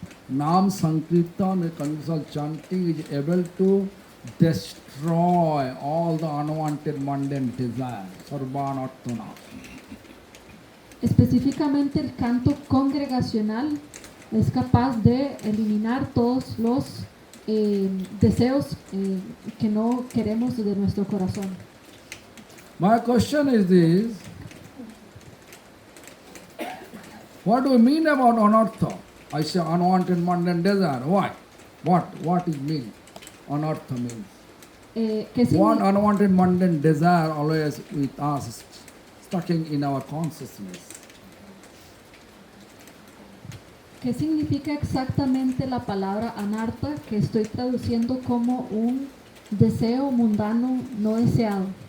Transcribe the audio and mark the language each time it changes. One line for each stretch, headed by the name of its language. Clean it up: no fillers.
English: Nam Sankirtan, congregational chanting, is able to destroy all the unwanted mundane desires, sarvanarthana.
Spanish: específicamente el canto congregacional es capaz de eliminar todos los deseos que no queremos de nuestro corazón.
English: My question is this: what do we mean about anartha? I say unwanted mundane desire. Why? What it mean? Anartha means. One unwanted mundane desire always with us, stuck in our consciousness.
Spanish: ¿Qué significa exactamente la palabra anartha, que estoy traduciendo como un deseo mundano no deseado?